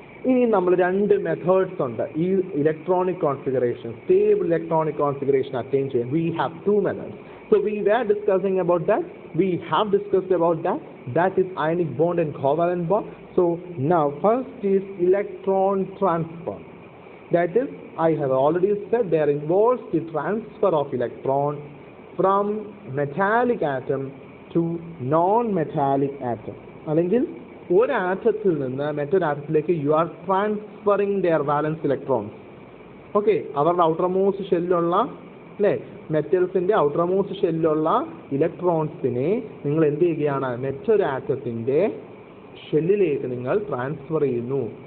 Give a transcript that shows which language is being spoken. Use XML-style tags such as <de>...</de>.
<ml>ഇനി നമ്മൾ 2 മെത്തേഡ്സ് ഉണ്ട് ഈ electronic configuration, stable electronic configuration attain ചെയ്യാൻ.</ml> <en>We have 2 methods. So we were discussing about that, we have discussed about that. That is ionic bond and covalent bond. So now first is electron transfer. That is, I have already said, there involves the transfer of electron from metallic atom to non-metallic atom.</en> <ml>അല്ലെങ്കിൽ ഒരു ആറ്റത്തിൽ നിന്ന് മറ്റൊരു ആറ്റത്തിലേക്ക്</ml> <en>You are transferring their valence electrons.</en> <ml>Okay, അവരുടെ outermost ഷെല്ലിലുള്ള അല്ലേ, മെറ്റൽസിൻ്റെ outermost ഷെല്ലിലുള്ള ഇലക്ട്രോൺസിനെ നിങ്ങൾ എന്ത് ചെയ്യുകയാണ്, മറ്റൊരു ആറ്റത്തിൻ്റെ ഷെല്ലിലേക്ക് നിങ്ങൾ ട്രാൻസ്ഫർ ചെയ്യുന്നു.</ml>